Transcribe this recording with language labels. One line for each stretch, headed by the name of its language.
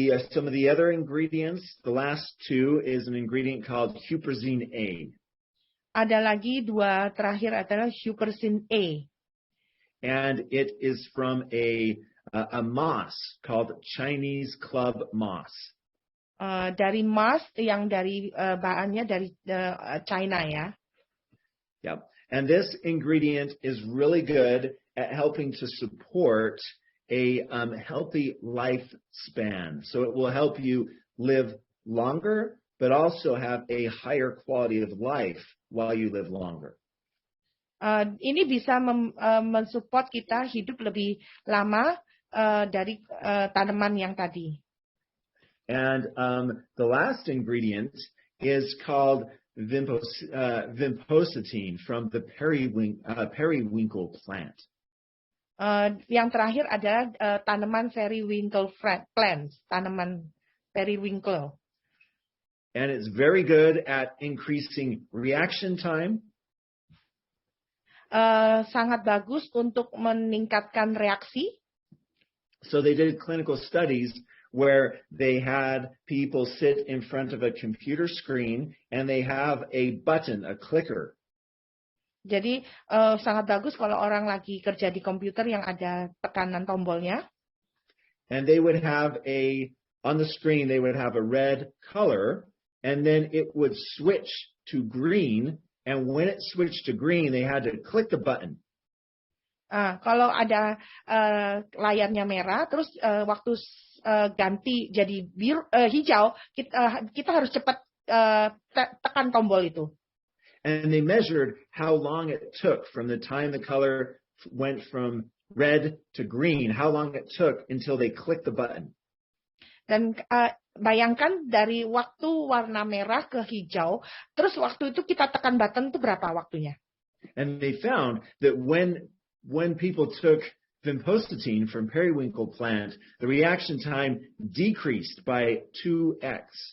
English: Some of the other ingredients, the last two is an ingredient called huperzine A.
Indonesian: Ada lagi dua terakhir adalah Hupersin A.
English: And it is from a moss called Chinese club moss.
Indonesian: Dari moss yang dari bahannya dari China ya.
English: Yep. And this ingredient is really good at helping to support a healthy lifespan. So it will help you live longer, but also have a higher quality of life while you live longer.
Indonesian: Ini bisa mensupport kita hidup lebih lama dari tanaman yang tadi.
English: And the last ingredient is called vimpositine from the periwinkle plant.
Indonesian: Yang terakhir adalah tanaman periwinkle plants, tanaman periwinkle.
English: And it's very good at increasing reaction time.
Indonesian: Sangat bagus untuk meningkatkan reaksi.
English: So they did clinical studies where they had people sit in front of a computer screen and they have a button, a clicker.
Indonesian: Jadi sangat bagus kalau orang lagi kerja di komputer yang ada tekanan tombolnya.
English: And they would have on the screen, they would have a red color, and then it would switch to green. And when it switched to green, they had to click the button.
Indonesian: Kalau ada layarnya merah, terus waktu ganti jadi biru, hijau, kita harus cepat tekan tombol itu.
English: And they measured how long it took from the time the color went from red to green, how long it took until they clicked the button.
Indonesian: Dan bayangkan dari waktu warna merah ke hijau, terus waktu itu kita tekan button itu berapa waktunya?
English: And they found that when people took vimpositine from periwinkle plant, the reaction time decreased by 2x.